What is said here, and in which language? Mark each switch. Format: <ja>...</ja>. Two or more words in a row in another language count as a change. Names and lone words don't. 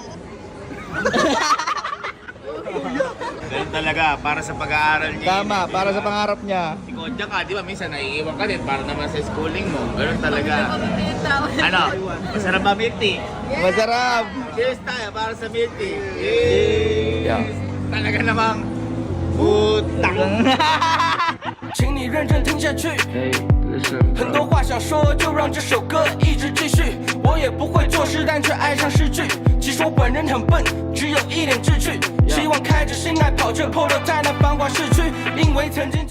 <tl>Ganun talaga, para sa pag-aaral niya. Tama, para sa pangarap niya. Si Kodja ka, di ba? Minsan naiiwan ka din para naman sa schooling mo. Ganun talaga. Ano? Masarap ba</tl> <en>milk tea?</en> <tl>Masarap. Cheers tayo para sa</tl> <en>milk tea.</en> <tl>Yes! Talaga namang putang.</tl> <zh>请你认真听下去。很多话想说，就让这首歌一直继续。我也不会作诗，但却爱上诗句。其实我本人很笨，只有一点志趣。希望开着心来跑这 polo，在那繁华市区，因为曾经。</zh>